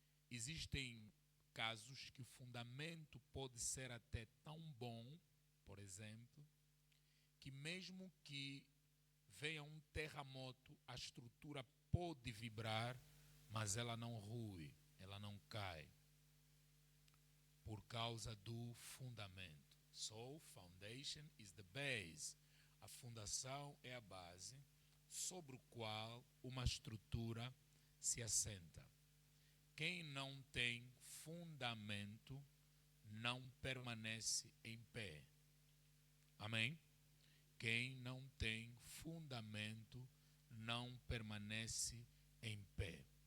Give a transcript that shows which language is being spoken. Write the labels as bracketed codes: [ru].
[pt] Existem casos que o fundamento pode ser até tão bom, por exemplo, que mesmo que venha um terremoto, a estrutura pode vibrar, mas ela não rui, ela não cai, por causa do fundamento. [en] So, foundation is the base. [pt] A fundação é a base sobre o qual uma estrutura se assenta. Quem não tem fundamento não permanece em pé. Amém? Quem não tem fundamento não permanece em pé.